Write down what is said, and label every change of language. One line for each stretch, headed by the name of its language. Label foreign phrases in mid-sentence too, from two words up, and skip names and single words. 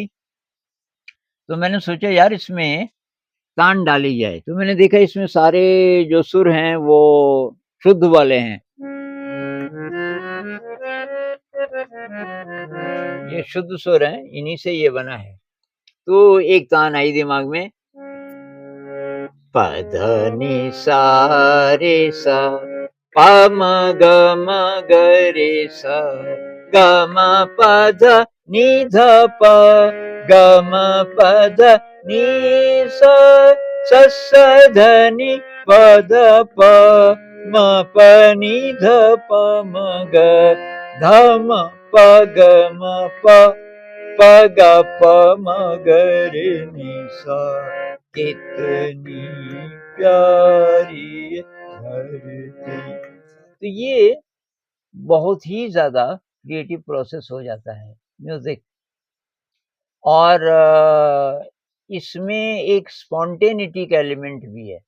Hindi: तो मैंने सोचा यार इसमें तान डाली जाए। तो मैंने देखा इसमें सारे जो सुर हैं वो शुद्ध वाले हैं। ये शुद्ध सुर हैं, इन्हीं से ये बना है। तो एक तान आई दिमाग में, प ध नि सा रे सा, प म ग म ग रे सा, ग म प ध नि ध प, ग म प ध नि सा, स स ध नि प ध प, म प नि ध प म ग, ध म प ग म प, प ग प म ग रे नि सा, कितनी प्यारी धरती। तो ये बहुत ही ज़्यादा
English: creative process
Hindi: हो जाता है म्यूज़िक। और इसमें एक स्पॉन्टेनिटी का एलिमेंट भी है।